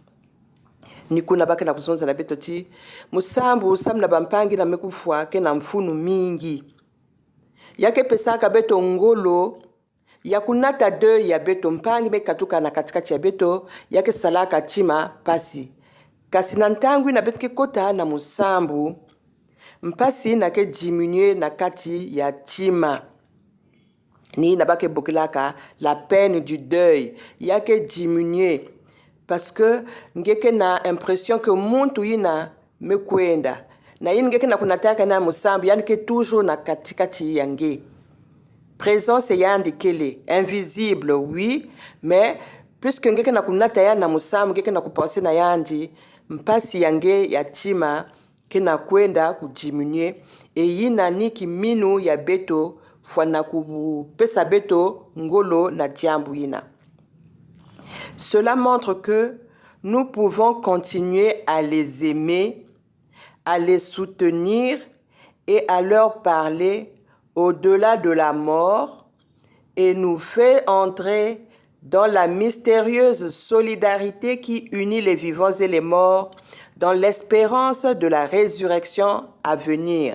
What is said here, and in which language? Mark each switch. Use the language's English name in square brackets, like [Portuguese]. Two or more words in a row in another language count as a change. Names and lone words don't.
[Kituba (Democratic Republic of Congo)] ni kuna bake na kuzonza na beto ti musambu sam na bampangi na mekufwa ke na mfunu mingi yake pesaka beto ngolo ya kunata de ya beto mpangi mekatuka na katikati ya beto yake salaka tima pasi kasi na ntangwi na beto ke kota na musambu mpasi na ke diminuer na kati ya tima ni na bake bokilaka [French] la peine du deuil [Kituba (Democratic Republic of Congo)] yake diminuer [French] parce que [Kituba (Democratic Republic of Congo)] ngeke na [French] impression que [Kituba (Democratic Republic of Congo)] muntu ina mekwenda na yini ngeke na kunataka na musambu yani ke toujours na katikati yange présence yandi kele [French] invisible oui mais puisque [Kituba (Democratic Republic of Congo)] ngeke na kunata ya na musambu ngeke na kupenser na yandi mpasi yange ya tima kena kwenda kudiminuer et yina niki minu ya beto fwana kupesa beto ngolo na diambu yina. [French] Cela montre que nous pouvons continuer à les aimer, à les soutenir et à leur parler au-delà de la mort et nous fait entrer dans la mystérieuse solidarité qui unit les vivants et les morts dans l'espérance de la résurrection à venir.